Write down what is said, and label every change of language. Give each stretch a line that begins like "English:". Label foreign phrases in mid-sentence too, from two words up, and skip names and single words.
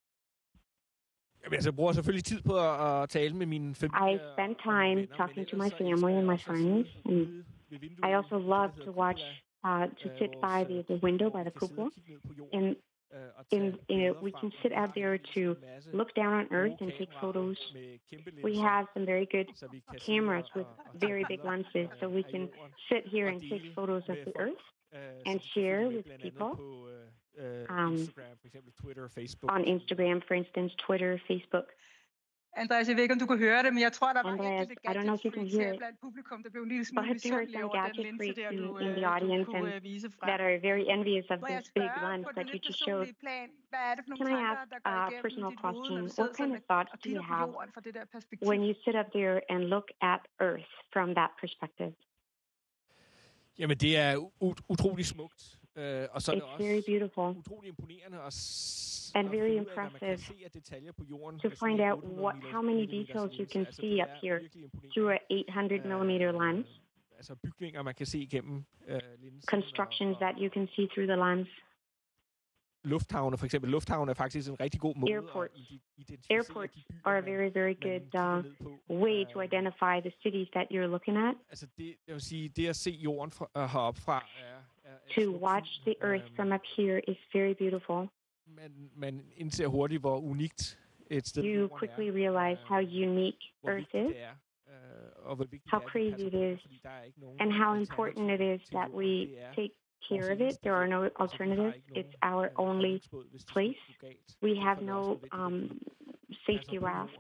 English: I spend time talking to my family and my friends, and I also love to watch, to sit by the window, by the cupola, and we can sit out there to look down on Earth and take photos. We have some very good cameras with very big lenses, so we can sit here and take photos of the Earth and share with people on Instagram, for instance, Twitter, Facebook.
Danish: Andreas, jeg ved ikke, om du kunne høre det, men jeg tror, der var enkelte gadget-freaks blandt publikum, der blev en lille smule misundelige over den linse der, du kunne vise frem.
English: That are very envious of this big lens that you just showed. Can I ask a personal question? What kind of thoughts do you have when you sit up there and look at Earth from that perspective?
Danish: Jamen, det er utrolig smukt. Og så er det også utrolig imponerende
English: and very impressive to find out how many details you can see up here through an 800-millimeter lens. Constructions that you can see through the lens.
Danish: Lufthavne, for eksempel. Lufthavne er faktisk en rigtig god måde
English: Airports are a very, very good way to identify the cities that you're looking at.
Danish: Altså det vil sige, det at se jorden heroppe fra
English: to watch the Earth from up here is very beautiful.
Danish: Man indser hurtigt, hvor unikt et sted
English: you quickly realize how unique Earth is, how crazy it is, and how important it is that we take care of it. There are no alternatives. It's our only place. We have no safety raft.